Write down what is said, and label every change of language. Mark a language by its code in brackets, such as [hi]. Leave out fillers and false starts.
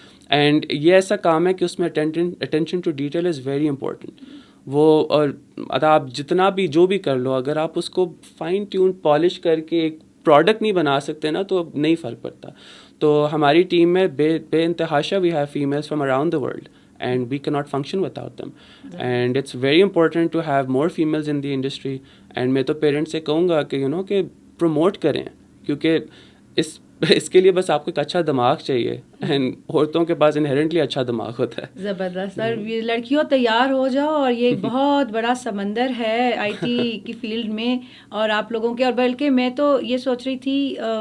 [ur] And یہ ایسا کام ہے کہ اس میں [en] Attention to detail is very important. [ur] وہ اور آپ جتنا بھی جو بھی کر لو, اگر آپ اس کو فائن ٹیون پالش کر کے ایک پروڈکٹ نہیں بنا سکتے نا تو نہیں فرق پڑتا. تو ہماری ٹیم میں بے انتہاشا [en] We have females from around the world and we cannot function without them. And it's very important to have more females in the industry. [ur] And میں تو پیرنٹس سے کہوں گا کہ کہ پروموٹ کریں, کیونکہ اس کے لیے بس آپ کو ایک اچھا دماغ چاہیے, اینڈ عورتوں کے پاس انہیرنٹلی اچھا دماغ ہوتا ہے. زبردست. اور لڑکیوں تیار ہو جاؤ, اور یہ ایک بہت بڑا سمندر ہے آئی ٹی کی فیلڈ میں, اور آپ لوگوں کے, اور بلکہ میں تو یہ سوچ رہی تھی